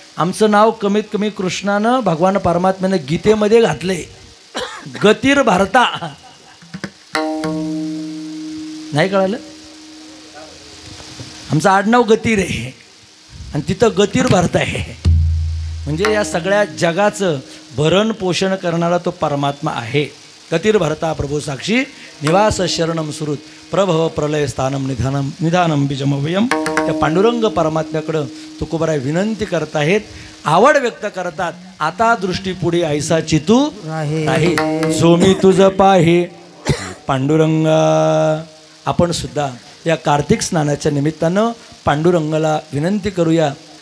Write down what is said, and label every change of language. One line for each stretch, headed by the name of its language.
Marathi: आमचं नाव कमीत कमी कृष्णानं भगवान परमात्म्यानं गीतेमध्ये घातले,
Sanskrit: गतिर भरता.
Marathi: नाही कळालं? आमचं आडनाव गतीर आहे आणि तिथं गतीर भरता आहे. म्हणजे या सगळ्या जगाचं भरण पोषण करणारा तो परमात्मा आहे.
Sanskrit: गतीर भरता प्रभू साक्षी, निवास शरणम सुरुत, प्रभव प्रलय स्थानम निधानम बीजमव्ययम.
Marathi: त्या पांडुरंग परमात्म्याकडं तुकोबराय विनंती करत आहेत, आवड व्यक्त करतात. आता दृष्टी पुढे ऐसा चितू आहे, जो मी तुझं पाहे पांडुरंगा. आपण सुद्धा या कार्तिक स्नानाच्या निमित्तानं पांडुरंगाला विनंती करूया.